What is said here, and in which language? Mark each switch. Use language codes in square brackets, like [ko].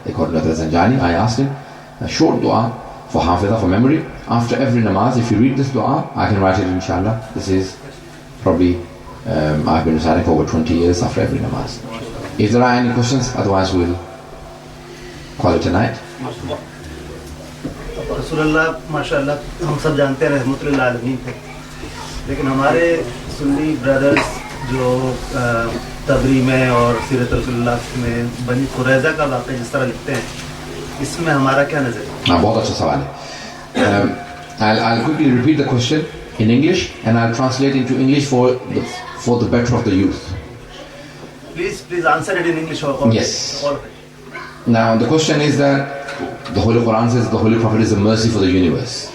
[en] According to Zanjani, I asked him a short dua for hafiza, for memory. After every namaz, if you read this dua, I can write it inshallah. This is probably I've been reciting for over 20 years after every namaz. If there are any questions, otherwise we'll call it a night. [ur] رسول اللہ ماشاء اللہ ہم سب جانتے ہیں رحمۃ اللہ علیہ تھے, لیکن ہمارے سنی بردرز جو تبری میں اور سیرت رسول اللہ میں بنی قریظہ کا واقعہ جس طرح لکھتے ہیں, اس میں ہمارا کیا نظر ہے؟ بہت اچھا سوال ہے. [en] I'll quickly repeat the question in English and I'll translate into English for the better of the youth. Please answer it in English. Yes. Now the question is that the Holy Quran says the Holy Prophet is a mercy for the universe.